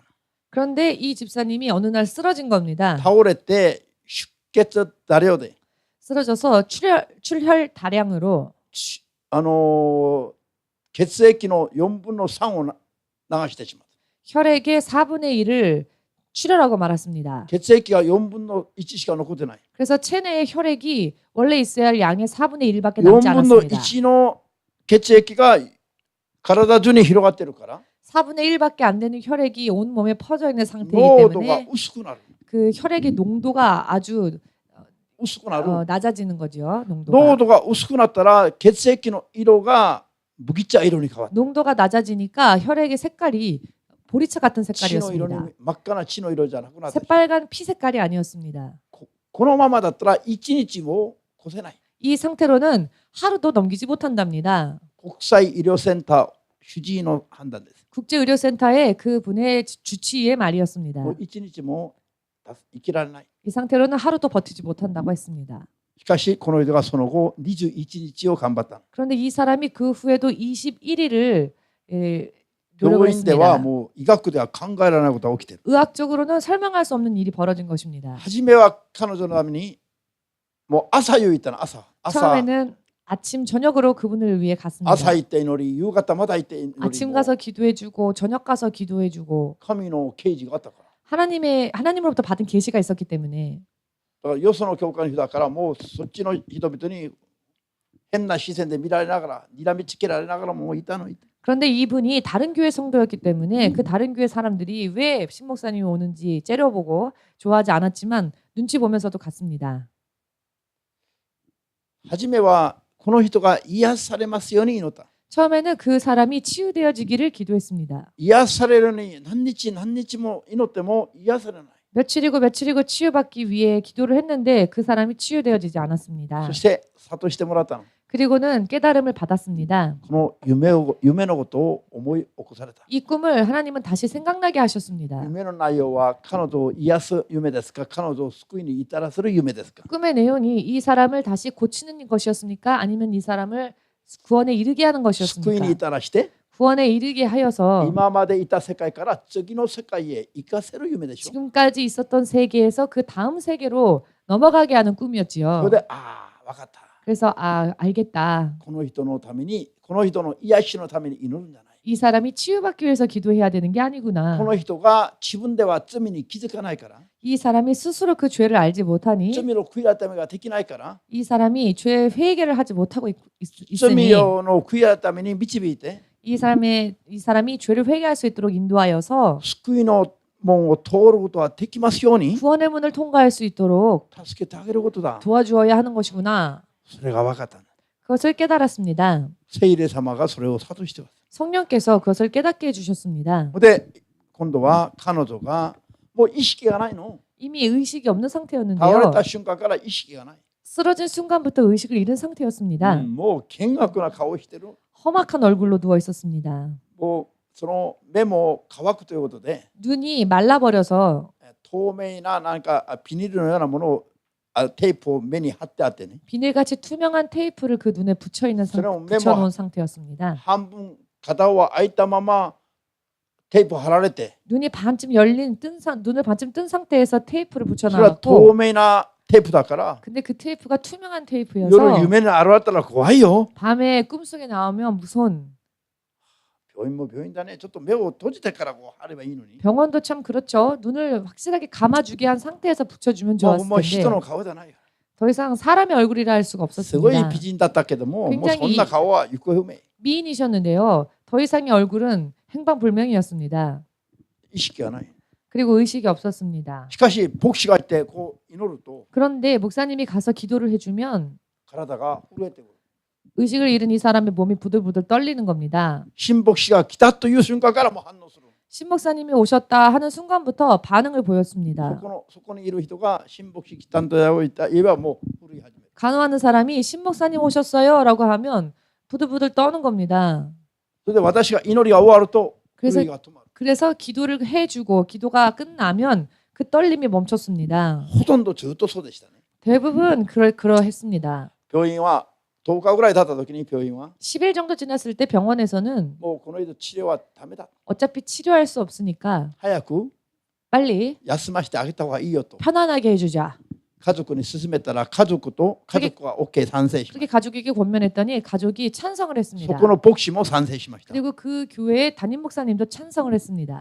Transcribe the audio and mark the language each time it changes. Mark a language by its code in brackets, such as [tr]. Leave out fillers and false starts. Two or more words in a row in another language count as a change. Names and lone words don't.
[ko] 그런데 이 집사님이 어느 날 쓰러진 겁니다. [ja] 倒れて出血다量で [ko] 쓰러져서 출혈 다량으로 [ja] 血液の4分の3を流してしまう。 [ko] 혈액의 4분의 1을 출혈하고 말았습니다. [ja] 血液が4分の1しか残ってない。 [ko] 그래서 체내의 혈액이 원래 있어야 할 양의 4분의 1밖에 4 남지 [ja] 分の [ko] 않았습니다. [ja] 1の血液が体中に広がってるから [ko] 4분의 1밖에 안 되는 혈액이 온 몸에 퍼져 있는 상태이기 [ja] 濃度が [ko] 때문에 [ja] 薄くなる。 [ko] 그 혈액의 농도가 아주 [ja] 薄くなる。 [ko] 낮아지는 거죠. 농도가. [ja] 濃度が薄くなったら血液の色が麦茶色に変わる。 [ko] 농도가 낮아지니까 혈액의 색깔이 보리차 같은 [ja] 血の色に [ko] 색깔이었습니다. [ja] 真っ赤な血の色じゃなくなって、 [ko] 새빨간 피 색깔이 아니었습니다. [ja] このままだったら1日も越せない。 [ko] 이 상태로는 하루도 넘기지 못한답니다. [ja] 国際医療センター主治医の判断です。 [ko] 국제의료센터의 그분의 주치의의 말이었습니다. [ja] もう1日も生きられない。 [ko] 이 상태로는 하루도 버티지 못한다고 했습니다. [ja] しかしこの人がその後21日を頑張った。 [ko] 그런데 이 사람이 그 후에도 21일을 [ja] 病 [ko] 노력을 [ja] 院では [ko] 했습니다. [ja] もう医学では考えられないことが起きている。 [ko] 의학적으로는 설명할 수 없는 일이 벌어진 것입니다. [ja] 初めは彼女のためにもう朝夕行ったの。朝 [ko] 처음에는 아침 저녁으로 그분을 위해 갔습니다. [ja] 朝行って祈り、夕方また行って祈り、 [ko] 아침 가서 기도해주고 저녁 가서 기도해주고 [ja] 神の啓示があったから。 [ko] 하나님으로부터 받은 계시가 있었기 때문에 [ja] だからよその教会の人だからもうそっちの人々に変な視線で見られながら、睨みつけられながらもういたの。 [ko] 그런데 이분이 다른 교회 성도였기 때문에 그 다른 교회 사람들이 왜 신목사님이 오는지 째려보고 좋아하지 않았지만 눈치 보면서도 갔습니다. [ja] 初めはこの人が癒されますように祈った。 [ko] 처음에는 그 사람이 치유되어지기를 기도했습니다. [ja] 癒されるように何日も祈っても癒されない。 [ko] 며칠이고 치유받기 위해 기도를 했는데 그 사람이 치유되어지지 않았습니다. [ja] そして諭してもらったの。 [ko] 그리고는 깨달음을 받았습니다. [ja] この夢のことを思い起こされた。 [ko] 이 꿈을 하나님은 다시 생각나게 하셨습니다. [ja] 夢の内容は彼女を癒す夢ですか、彼女を救いに至らせる夢ですか。 [ko] 꿈의 내용이 이 사람을 다시 고치는 것이었습니까? 아니면 이 사람을 구원에 이르게 하는 [ja] 救いに [ko] 것이었습니까? [ja] 至らして [ko] 구원에 이르게 하여서 [ja] 今までいた世界から次の世界へ行かせる夢でしょ。 [ko] 지금까지 있었던 세계에서 그 다음 세계로 넘어가게 하는 [ja] そ [ko] 꿈이었지요. [ja] れで分かった。 [ko] 그래서 알겠다. [ja] この人のために、この人の癒しのために祈るんじゃない。 [ko] 이 사람이 치유받기 위해서 기도해야 되는 게 [ja] こ [ko] 아니구나. [ja] の人が自分では罪に気づかないから、 [ko] 이 사람이 스스로 그 죄를 알지 못하니 [ja] 罪の悔い改めができないから、 [ko] 이 사람이 죄 회개를 하지 못하고 [ja] 罪 [ko] 있으니 [ja] の悔い改めに導いて、 [ko] 이 사람이 죄를 회개할 수 있도록 인도하여서 [ja] 救いの門を通ることができますように [ko] 구원의 문을 통과할 수 있도록 [ja] 助けてあげることだ。 [ko] 도와주어야 하는 것이구나. [ja] それが分かった。 [ko] 그것을 깨달았습니다. [ja] 聖霊様がそれを諭してます。 [ko] 성령께서 그것을 깨닫게 해주셨습니다. [ja] で、今度は彼女がもう意識がないの。 [ko] 이미 의식이 없는 [ja] 倒れ [ko] 상태였는데요. [ja] た瞬間から意識がない。 [ko] 쓰러진 순간부터 의식을 잃은 상태였습니다. [ja] もう険悪な顔をしてる。 [ko] 험악한 얼굴로 누워 있었습니다. [ja] もうその目も乾くということで [ko] 눈이 말라버려서 [ja] 透明ななんかビニールのようなものをテープを目に貼ってあってね [ko] 비닐같이 투명한 테이프를 그 눈에 그럼 붙여놓은 상태였습니다. [ja] 半分片は開いたままテープ貼られて [ko] 눈이 반쯤 열린 눈을 반쯤 뜬 상태에서 테이프를 [ja] それは透 [ko] 붙여놨고 [ja] 明なテープだから [ko] 근데 그 테이프가 투명한 [ja] 夜 [ko] 테이프여서 [ja] 夢に現れたら怖いよ [ko] 밤에 꿈속에 나오면 무서운 [ja] 病院も病院だねちょっと目を閉じてからこう貼ればいいのに [ko] 병원도 참 그렇죠. 눈을 확실하게 감아주게 한 상태에서 붙여주면 [ja] も [ko] 좋았을 [ja] う人 [ko] 텐데 [ja] の顔じゃないよ [ko] 더 이상 사람의 얼굴이라 할 수가 [ja] すごい [ko] 없었습니다. [ja] 美人だったけどももう [ko] 굉장히 [ja] そんな顔は行方不明 [ko] 미인이셨는데요. 더 이상의 얼굴은 행방불명이었습니다. [ja] 意識がない [ko] 그리고 의식이 없었습니다. [ja] しかし牧師がいてこう祈ると [ko] 그런데 목사님이 가서 기도를 해주면 [ja] 体が震えてくる [ko] 의식을 잃은 이 사람의 몸이 부들부들 떨리는 겁니다. [ja] 新牧師が来たという瞬間からもう反応する [ko] 신 목사님이 오셨다 하는 순간부터 반응을 [ja] そ [ko] 보였습니다. [ja] こにいる人が新牧師来たんだよ言えばもう震え始める [ko] 간호하는 사람이 신 목사님 오셨어요 라고 하면 부들부들 떠는 겁니다. [ja] それで私が祈りが終わると [ko] 그래서 [ja] 震えが止まる [ko] 그래서 기도를 해주고 기도가 끝나면 그 떨림이 멈췄습니다. [ja] ほとんどずっとそうでしたね [ko] 대부분 그러했습니다. [ja] 病院は10日ぐらい経った時に病院は [ko] 10일 정도 지났을 때 병원에서는 [ja] もうこの人治療はダメだ [ko] 어차피 치료할 수 없으니까 [ja] 早く [ko] 빨리 [ja] 休ませてあげた方がいいよと [ko] 편안하게 해주자. [ja] 家族に勧めたら家族が OK 賛成しま [ko] 그렇게 가족에게 권면했더니 가족이 찬성을 [ja] すそ [ko] 했습니다. [ja] この牧師も賛成しました [ko] 그리고 그 교회의 담임 목사님도 찬성을 했습니다.